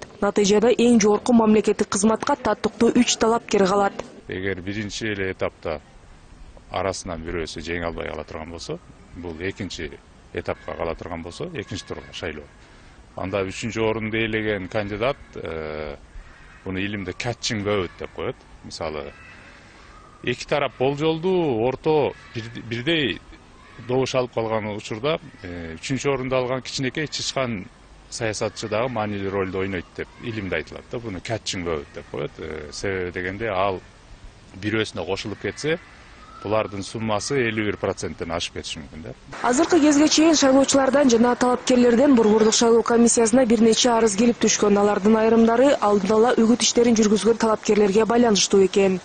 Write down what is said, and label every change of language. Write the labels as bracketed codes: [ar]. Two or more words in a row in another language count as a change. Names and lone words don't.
[ky] Натыйжада эң жогорку мамлекеттик кызматка таттыктуу 3 талапкер калат. Эгер биринчи эле этапта арасынан бирөөсү жеңе албай кала турган болсо, бул экинчи этапка кала турган болсо, экинчи турга шайлоо. Анда 3-чү орунду ээлеген кандидат буну илимде [en] catching vote [ky] деп коет. Мисалы, эки тарап болжолдуу орто бирдей добуш алып калган учурда 3-чү орунду алган кичинекей чычкан саясатчы дагы маанилүү ролду ойнойт деп илимде айтылат да. Буну [en] catching vote [ky] деп коет. Себеби дегенде ал бирөөсүнө кошулуп кетсе, булардын суммасы 51%-тен ашып кетиши мүмкүн да. Азыркы кезге чейин шайлоочулардан жана талапкерлерден Борбордук шайлоо комиссиясына бир нече арыз келип түшкөн. Алардын айрымдары алдын ала үгүт иштерин жүргүзгөн талапкерлерге байланыштуу экен.